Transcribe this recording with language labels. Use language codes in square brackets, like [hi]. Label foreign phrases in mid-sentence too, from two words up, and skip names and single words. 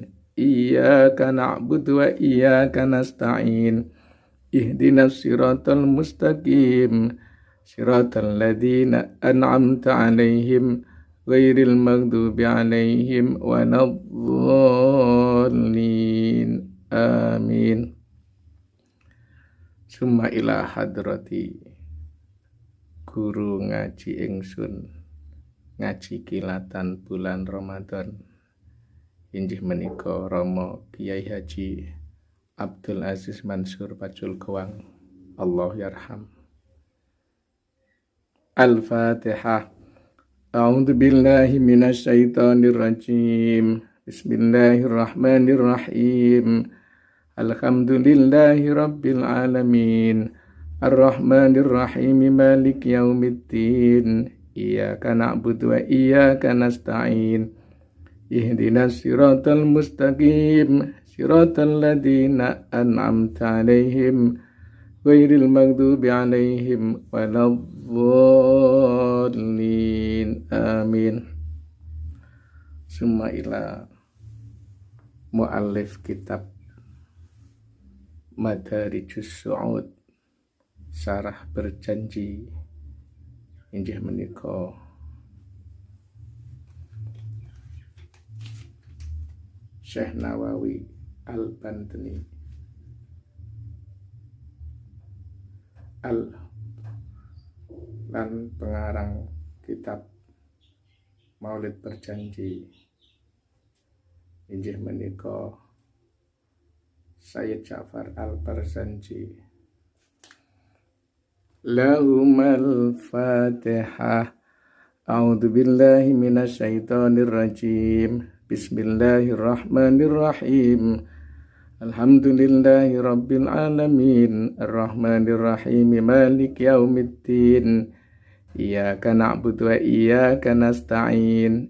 [ar] إياك نعبد وإياك نستعين. اهدنا الصراط المستقيم صراط الذين أنعمت عليهم غير المغضوب عليهم ولا الضالين. Amin. ثم إلى حضرة [jv] guru ngaji ingsun ngaji kilatan bulan Ramadan injih menika Rama Kiai Haji Abdul Aziz Mansur Pacul Kewang, [ar] الله يرحم. Al-Fatihah. أعوذ بالله من الشيطان الرجيم. بسم الله الرحمن الرحيم الحمد لله رب العالمين. الرحمن الرحيم مالك يوم الدين. إياك نعبد وإياك نستعين. اهدنا الصراط المستقيم صراط الذين أنعمت عليهم غير المغضوب عليهم ولا الضالين. آمين ثم إلى مؤلف كتاب مدارج الصعود, Sarah Berjanji, [jv] injih menika Syekh Nawawi Al-Bantani lan pengarang kitab Maulid Berjanji, injih menika Sayyid Ja'far Al-Barzanji. [ar] لهم الفاتحة. أعوذ بالله من الشيطان الرجيم. بسم الله الرحمن الرحيم الحمد لله رب العالمين. الرحمن الرحيم مالك يوم الدين. إياك نعبد وإياك نستعين.